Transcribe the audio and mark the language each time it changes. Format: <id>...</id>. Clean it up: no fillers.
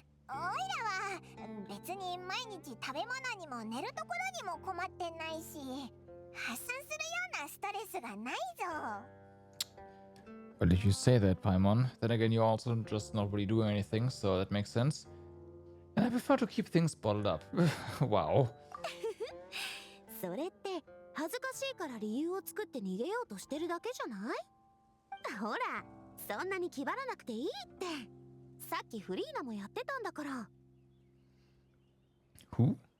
<ja>おいらは別に毎日食べ物にも寝るところにも困ってないし、発散するようなストレスがないぞ。</ja> <en>Well, if you say that, Paimon, then again you're also just not really doing anything, so that makes sense. And I prefer to keep things bottled up. Wow.</en> <ja>それって恥ずかしいから理由を作って逃げようとしてるだけじゃない？ほら、そんなに気張らなくていいって。さっきフリーナもやってたんだから。</ja> <en>Who?</en>